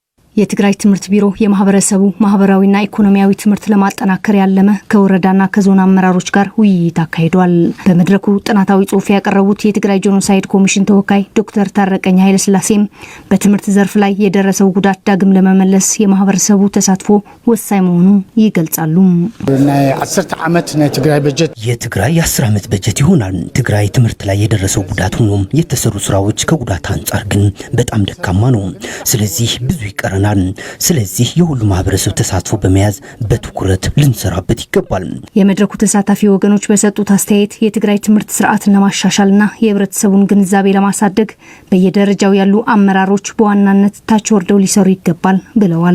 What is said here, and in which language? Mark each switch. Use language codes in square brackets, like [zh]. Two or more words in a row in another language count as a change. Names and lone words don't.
[am] የትግራይ ትምህርት ቢሮ የማህበረሰቡ ማህበራዊና ኢኮኖሚያዊ ትምህርት ለማጠናከር ያለመ ከወረዳና ከዞን አመራሮች ጋር ውይይት አካሂዷል። በመድረኩ ጥናታዊ ጽሑፍ ያቀረቡት የትግራይ ጄኖሳይድ ኮሚሽን ተወካይ ዶክተር ታረቀኝ ኃይለስላሴም በትምህርት ዘርፍ ላይ የደረሰው ጉዳት ዳግም ለመመለስ የማህበረሰቡ ተሳትፎ ወሳኝ መሆኑን ይገልጻሉ። [ti] ናይ 10 ዓመት ናይ ትግራይ በጀት [am] የትግራይ የ10 ዓመት በጀት ይሆናል። ትግራይ ትምህርት ላይ የደረሰው ጉዳት ሆኖም የተሰሩ ስራዎች ከጉዳት አንጻር ግን በጣም ደካማ ነው። ስለዚህ ብዙ ይቀራል። ስለዚህ የሁሉ ማህበረሰብ ተሳትፎ በመያዝ በትኩረት ልንሰራበት ይገባል። የመድረኩ ተሳታፊ ወገኖች በሰጡት አስተያየት የትግራይ ትምህርት ስርዓትን ለማሻሻልና የህብረተሰቡን ግንዛቤ ለማሳደግ በየደረጃው ያሉ አመራሮች በዋናነት ታች ወርደው ሊሰሩ ይገባል ብለዋል።